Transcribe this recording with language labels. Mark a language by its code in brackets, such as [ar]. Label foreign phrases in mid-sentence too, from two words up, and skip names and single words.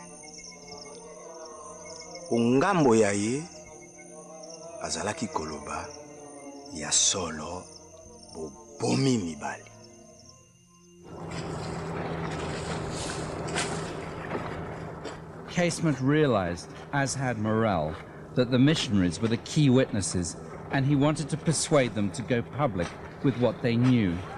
[ln] Ongambo ya ye azalaki koloba ya solo bobomi mibali. [en] Casement realized, as had Morel, that the missionaries were the key witnesses, and he wanted to persuade them to go public with what they knew.